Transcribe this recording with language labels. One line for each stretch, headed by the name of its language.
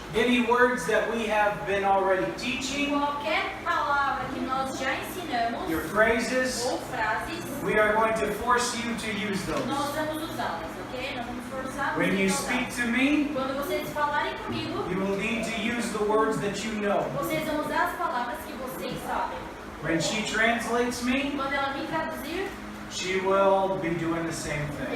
English: any words that we have been already teaching,
Portuguese: Qualquer palavra que nós já ensinamos
English: your phrases,
Portuguese: ou frases,
English: we are going to force you to use those.
Portuguese: nós vamos usá-las, ok? Nós vamos forçar
English: When you
Portuguese: vocês a
English: speak
Portuguese: usar.
English: to me,
Portuguese: Quando vocês falarem comigo,
English: you will need to use the words that you know.
Portuguese: vocês vão usar as palavras que vocês sabem.
English: When she translates me,
Portuguese: Quando ela me traduzir,
English: she will be doing the same thing.